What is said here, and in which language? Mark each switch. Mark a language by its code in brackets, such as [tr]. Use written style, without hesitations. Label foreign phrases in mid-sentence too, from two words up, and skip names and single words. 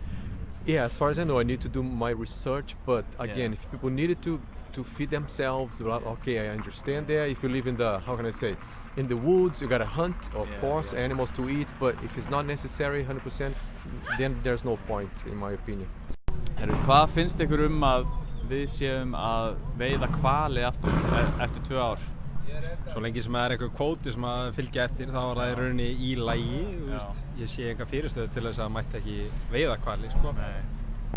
[en] Yeah, as far as I know, I need to do my research. But again, if people needed to feed themselves, well, okay, I understand that. If you live in the, how can I say, in the woods, you gotta hunt, of course, animals to eat. But if it's not necessary 100%, then there's no point, in my opinion. [is] Hvað finnst ykkur að við séum að veiða hvali eftir 2 ár? Svo lengi sem það eitthvað kvóti sem að fylgja eftir, þá var það í rauninni í lagi. Ég sé enga fyrirstöðu til þess að mætti ekki veiða hvali, sko. Nei.